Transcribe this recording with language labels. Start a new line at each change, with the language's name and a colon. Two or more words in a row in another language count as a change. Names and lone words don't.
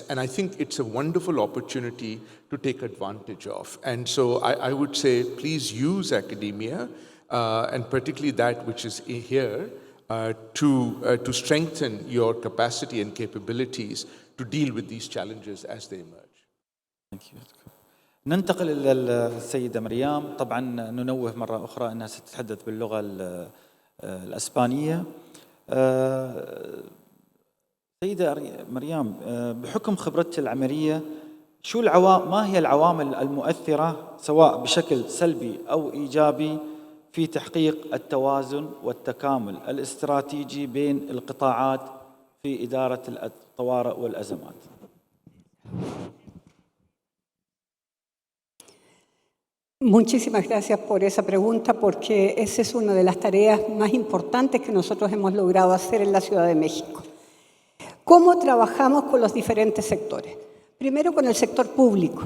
English: And I think it's a wonderful opportunity to take advantage of. And so I would say, please use academia, and particularly that which is here, to strengthen your capacity and capabilities to deal with these challenges as they emerge. Thank you.
Arabic: ننتقل إلى السيدة مريم. طبعا ننوه مرة أخرى أنها ستتحدث باللغة الأسبانية. سيدة مريم، بحكم خبرتك العملية، ما هي العوامل المؤثرة سواء بشكل سلبي أو إيجابي في تحقيق التوازن والتكامل الاستراتيجي بين القطاعات في إدارة الطوارئ والأزمات؟
Spanish: Muchísimas gracias por esa pregunta, porque esa es una de las tareas más importantes que nosotros hemos logrado hacer en la Ciudad de México. ¿Cómo trabajamos con los diferentes sectores? Primero, con el sector público.